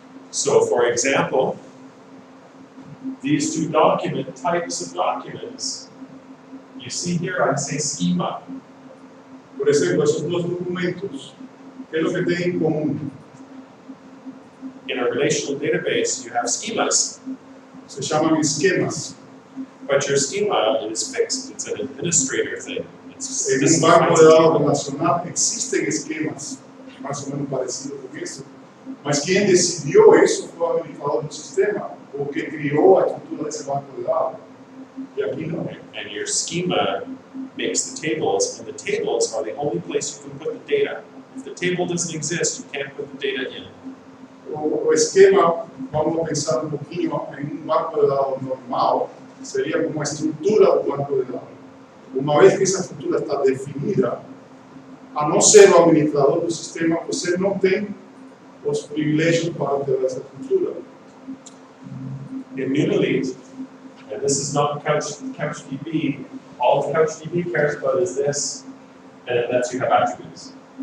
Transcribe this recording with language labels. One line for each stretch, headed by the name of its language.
English: So for example, these two types of documents, you see here I say schema.
Portuguese: Por exemplo, esses dois documentos, o que é o que tem em comum?
English: In a relational database, you have schemas,
Portuguese: Se chamam esquemas.
English: but your schema is fixed. It's an administrator thing. It's
Portuguese: Em banco de dados relacional existem esquemas mais ou menos parecidos com isso, mas quem decidiu isso foi o administrador do sistema, ou que criou a estrutura desse banco de dados. E aqui não.
English: And your schema makes the tables, and the tables are the only place you can put the data. If the table doesn't exist, you can't put the data in.
Portuguese: O esquema, vamos pensar um pouquinho em banco de dados normal, seria como a estrutura do banco de dados. Uma vez que essa estrutura está definida, a não ser o administrador do sistema, você não tem os privilégios para ter essa estrutura.
English: In Unilite, and this is not CouchDB, all CouchDB cares about is this, and it lets you have attributes.